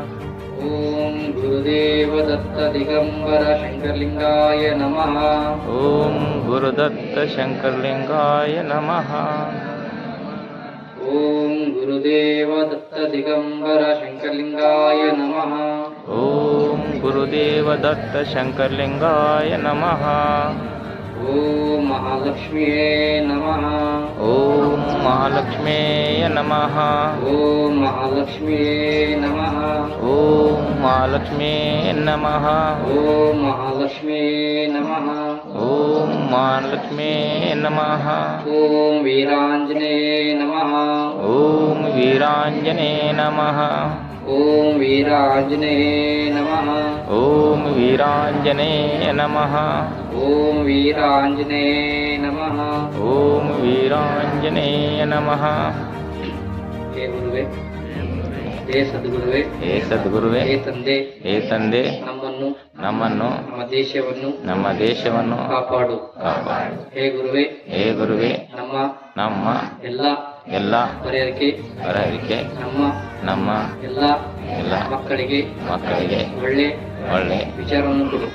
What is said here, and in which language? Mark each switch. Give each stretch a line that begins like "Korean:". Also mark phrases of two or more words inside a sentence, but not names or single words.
Sanskrit: ಓಂ ಗುರುದೇವ ದತ್ತ ದಿಗಂಬರ ಶಂಕರಲಿಂಗಾಯ ನಮಃ. ಓಂ ಗುರುದತ್ತ ಶಂಕರಲಿಂಗಾಯ ನಮಃ. ಓಂ ಗುರುದೇವ ದತ್ತ ದಿಗಂಬರ ಶಂಕರಲಿಂಗಾಯ ನಮಃ. ಓಂ ಗುರುದೇವ ದತ್ತ ಶಂಕರಲಿಂಗಾಯ ನಮಃ. ಓಂ ಮಹಾಲಕ್ಷ್ಮಿಯೇ ನಮಃ. ಓಂ ಮಹಾಲಕ್ಷ್ಮೇಯ ನಮಃ. ಓಂ ಮಹಾಲಕ್ಷ್ಮಿಯೇ ನಮಃ. ಓಂ ಮಹಾಲಕ್ಷ್ಮೇಯ ನಮಃ. ಓಂ ಮಹಾಲಕ್ಷ್ಮಿಯೇ ನಮಃ. ಓಂ ಮಹಾಲಕ್ಷ್ಮೇಯ ನಮಃ. ಓಂ ವೀರಾಂಜನೇಯ ನಮಃ. ಓಂ ವೀರಾಂಜನೇಯ ನಮಃ. ಓಂ ವೀರಾಂಜನೇಯ ನಮಃ. ಓಂ ವೀರಾಂಜನೇಯ ನಮಃ. ಓಂ ವೀರಾಂಜನೇಯ ನಮಃ. ಓಂ ವೀರಾಂಜನೇಯ ನಮಃ.
Kannada: ಹೇ ಗುರುವೇ, ಹೇ ಸದ್ಗುರುವೇ, ಹೇ ಸದ್ಗುರುವೇ, ಹೇ ತಂದೆ, ಹೇ ತಂದೆ, ನಮ್ಮನ್ನು ನಮ್ಮ ದೇಶವನ್ನು ಕಾಪಾಡು. ಕಾಪಾಡು. ಹೇ ಗುರುವೇ, ಹೇ ಗುರುವೇ, ನಮ್ಮ ಎಲ್ಲ ಹೊರೆಯರಿಗೆ ನಮ್ಮ ಎಲ್ಲ ಮಕ್ಕಳಿಗೆ ಒಳ್ಳೆ ವಿಚಾರವನ್ನು ಕೊಡು.